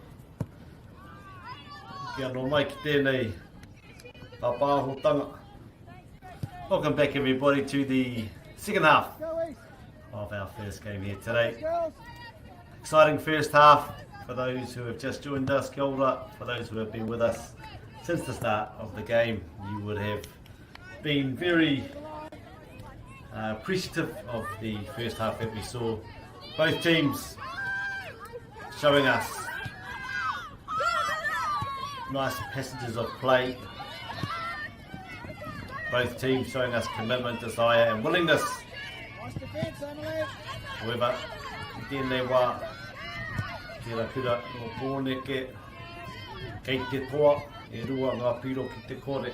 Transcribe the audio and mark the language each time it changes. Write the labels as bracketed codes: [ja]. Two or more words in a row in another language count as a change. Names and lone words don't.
[mi] Kia no mai ki tēnei tāpāhotanga. [en] Welcome back everybody to the second half of our first game here today. Exciting first half for those who have just joined us. [mi] Kia ora. [en] For those who have been with us since the start of the game, you would have been very appreciative of the first half that we saw. Both teams showing us nice passages of play. Both teams showing us commitment, desire and willingness Nice defence, Emily. However, [mi] I tēnei wā, tērā kura no pōneke, kei te toa, e rua ngā piro ki te kore.